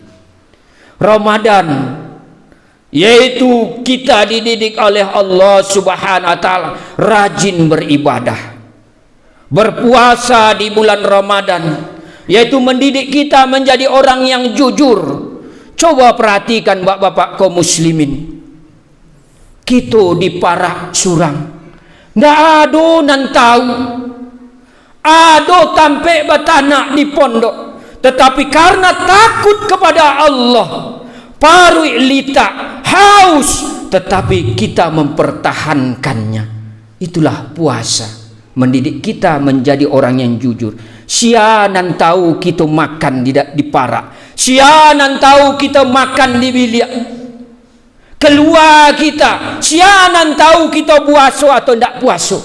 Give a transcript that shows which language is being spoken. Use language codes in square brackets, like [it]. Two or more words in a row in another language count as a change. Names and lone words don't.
[id] Ramadan, yaitu kita dididik oleh Allah Subhanahu wa ta'ala rajin beribadah. Berpuasa di bulan Ramadan, yaitu mendidik kita menjadi orang yang jujur. Coba perhatikan bapak-bapak kaum muslimin, [min] kita di parak surang, ndak ada nan tahu, ada tampe batanak di pondok, [id] tetapi karena takut kepada Allah, paru lita haus, tetapi kita mempertahankannya. Itulah puasa. mendidik kita menjadi orang yang jujur. [min] Sianan tahu kita makan di parak, sianan tahu kita makan di bilik keluar kita, sianan tahu kita puasa atau tidak puasa.